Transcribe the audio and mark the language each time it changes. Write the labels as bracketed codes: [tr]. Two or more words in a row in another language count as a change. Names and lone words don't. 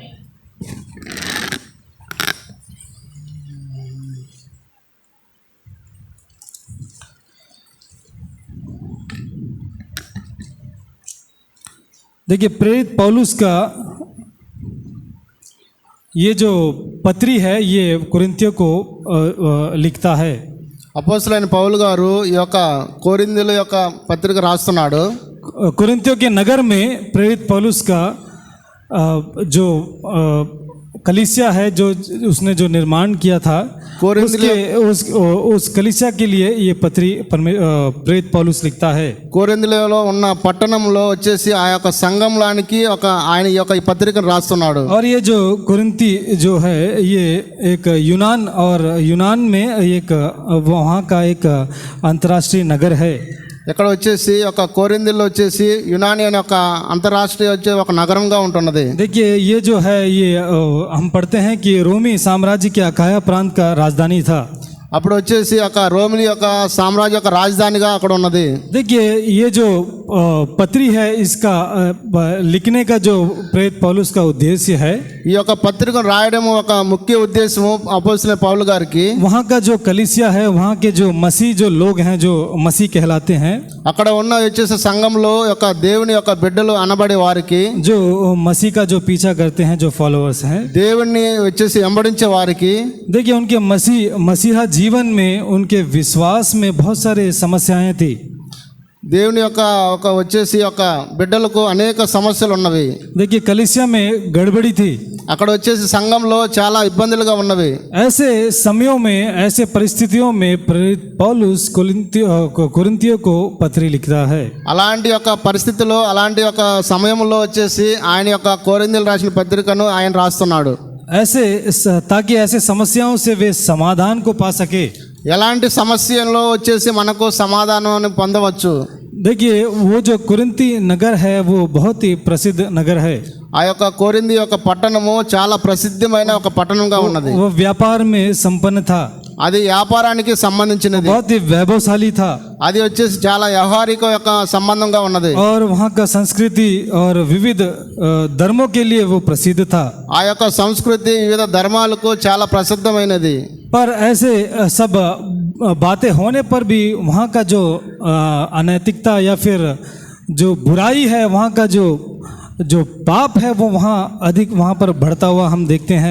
[hi] देखिए, प्रेरित पौलुस का ये जो पत्री है ये कुरिन्थियों को लिखता है। [te] అపోస్తలుడైన పౌలు గారు ఈ యొక్క కొరింథీయుల యొక్క పత్రిక రాస్తున్నాడు. [hi] कुरिन्थियों के नगर में प्रेरित पौलुस का जो कलीसिया है, जो उसने जो निर्माण किया था, उस कलीसिया के लिए ये पत्री प्रेरित पौलुस लिखता है। [te] కొరింథీయులో ఉన్న పట్టణంలో వచ్చేసి ఆ యొక్క సంఘంలానికి ఒక ఆయన ఈ యొక్క ఈ పత్రికను రాస్తున్నాడు. [hi] और ये जो कुरिन्थी जो है ये एक यूनान और यूनान में एक वहाँ का एक अंतर्राष्ट्रीय नगर है। [te] ఇక్కడ వచ్చేసి ఒక కొరింథీలో వచ్చేసి యునాని అనే ఒక అంతర్రాష్ట్రీయ వచ్చే ఒక నగరంగా ఉంటున్నది. [hi] देखिए, ये जो है ये हम पढ़ते हैं कि रोमी साम्राज्य के अखाया प्रांत का राजधानी था। [te] అప్పుడు వచ్చేసి ఒక రోమిలి యొక్క సామ్రాజ్య యొక్క రాజధానిగా అక్కడ ఉన్నది. [hi] देखिए, ये जो पत्री है इसका लिखने का जो प्रेरित पौलुस का उद्देश्य है, [te] ఈ యొక్క పత్రికను రాయడం ఒక ముఖ్య ఉద్దేశము అపోస్తలుడైన పౌలు గారికి [hi] वहाँ का जो कलीसिया है, वहाँ के जो मसीह जो लोग हैं, जो मसीह कहलाते हैं, [te] అక్కడ ఉన్న వచ్చేసి సంఘంలో యొక్క దేవుని యొక్క బిడ్డలు అనబడే వారికి, [hi] जो मसीह का जो पीछा करते हैं, जो फॉलोअर्स हैं, [te] దేవుణ్ణి వచ్చేసి వెంబడించే వారికి, [hi] देखिए उनके मसीहा जीवन में उनके विश्वास में बहुत सारे समस्याएं थी। [te] దేవుని యొక్క ఒక వచ్చేసి ఒక బిడ్డలకు అనేక సమస్యలు ఉన్నవి. [hi] देखिए, कलीसिया में गड़बड़ी थी। [te] అక్కడ వచ్చేసి సంఘంలో చాలా ఇబ్బందులుగా ఉన్నవి. [hi] ऐसे समयों में, ऐसे परिस्थितियों में प्रेरित पौलुस कुरिन्थियों को पत्री लिखता है। [te] అలాంటి యొక్క పరిస్థితుల్లో, అలాంటి యొక్క సమయంలో వచ్చేసి ఆయన యొక్క కొరింథీయులకు రాసిన పత్రికను ఆయన రాస్తున్నాడు. [hi] ऐसे ताकि ऐसे समस्याओं से वे समाधान को पा सके। [te] ఎలాంటి సమస్యల్లో వచ్చేసి మనకు సమాధానాన్ని పొందవచ్చు. [hi] देखिए, वो जो कुरिन्थी नगर है वो बहुत ही प्रसिद्ध नगर है। [te] ఆ యొక్క కొరింథీ యొక్క పట్టణము చాలా ప్రసిద్ధమైన ఒక పట్టణంగా ఉన్నది. [hi] वो व्यापार में संपन्न था, [te] అది వ్యాపారానికి సంబంధించినది. [hi] बहुत ही वैभवशाली था, [te] అది వచ్చేసి చాలా వ్యవహారిక యొక్క సంబంధంగా ఉన్నది. [hi] और वहाँ का संस्कृति और विविध धर्मों के लिए वो प्रसिद्ध था। [te] ఆ యొక్క సంస్కృతి వివిధ ధర్మాలకు చాలా ప్రసిద్ధమైనది. [hi] पर ऐसे सब बातें होने पर भी वहाँ का जो अनैतिकता या फिर जो बुराई है, वहाँ का जो पाप है वो वहाँ अधिक वहाँ पर बढ़ता हुआ हम देखते हैं।